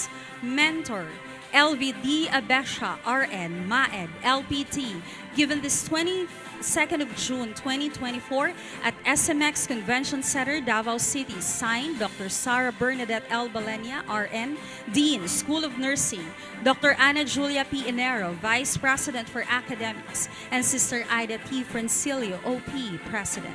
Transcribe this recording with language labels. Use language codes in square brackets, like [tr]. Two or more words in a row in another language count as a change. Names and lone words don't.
[en] Mentor, LVD Abesha, RN, MAED, LPT, given this 22nd of June 2024 at SMX Convention Center, Davao City. Signed, Dr. Sarah Bernadette 𝘿𝙤𝙤𝙀𝙀, RN, Dean, School of Nursing, Dr. Ana Julia P. Inero, Vice President for Academics, and Sister Ida P. Francilio, OP, President.